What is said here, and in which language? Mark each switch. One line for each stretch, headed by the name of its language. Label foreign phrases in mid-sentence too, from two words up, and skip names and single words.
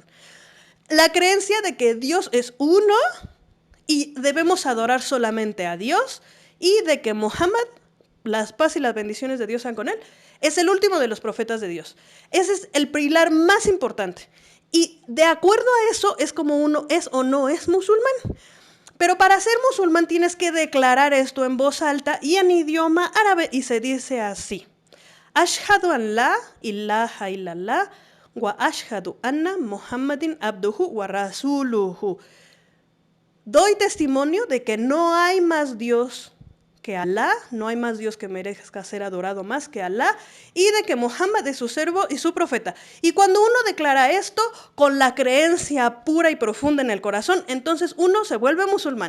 Spanish: La creencia de que Dios es uno y debemos adorar solamente a Dios y de que Muhammad, las paz y las bendiciones de Dios sean con él, es el último de los profetas de Dios. Ese es el pilar más importante. Y de acuerdo a eso es como uno es o no es musulmán. Pero para ser musulmán tienes que declarar esto en voz alta y en idioma árabe y se dice así.
Arabic: أشهد أن لا إله إلا الله وأشهد أن محمدا عبده ورسوله.
Spanish: Doy testimonio de que no hay más Dios que Alá, no hay más Dios que merezca ser adorado más que Alá, y de que Muhammad es su siervo y su profeta. Y cuando uno declara esto con la creencia pura y profunda en el corazón, entonces uno se vuelve musulmán.